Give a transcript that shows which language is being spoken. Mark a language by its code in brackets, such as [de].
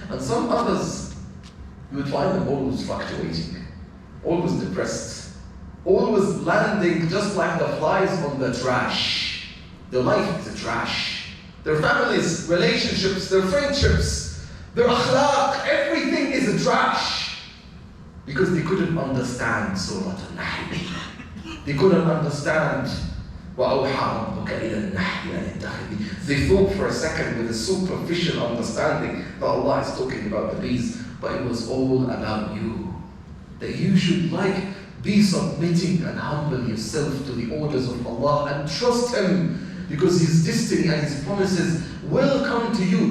[en] And some others, you would find them always fluctuating, always depressed, always landing just like the flies on the trash. Their life is a trash. Their families, relationships, their friendships, their akhlaq, everything is a trash. Because they couldn't understand Surah Nahl. They couldn't understand [ar] وَأَوْحَى رَبُّكَ إِلَى النَّحْلِ أَنِ اتَّخِذِي. [en] They thought for a second with a superficial understanding that Allah is talking about the bees, but it was all about you. That you should be submitting and humble yourself to the orders of Allah and trust Him, because His destiny and His promises will come to you.